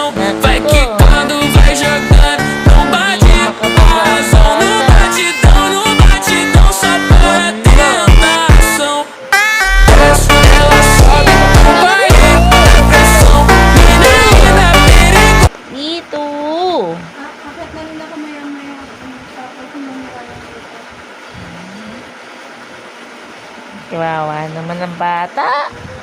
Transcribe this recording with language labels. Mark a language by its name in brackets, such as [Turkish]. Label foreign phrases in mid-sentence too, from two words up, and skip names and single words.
[Portuguese] Vai quicando, vai jogando, não bate a razão. No batidão, só para tentação. Desce, ela sobe, no baile é pressão. Mina linda, perigosa. [Filipino] Dito. Bakit na rin ako maya-maya tapos namumula dito. Kawawa naman ang bata.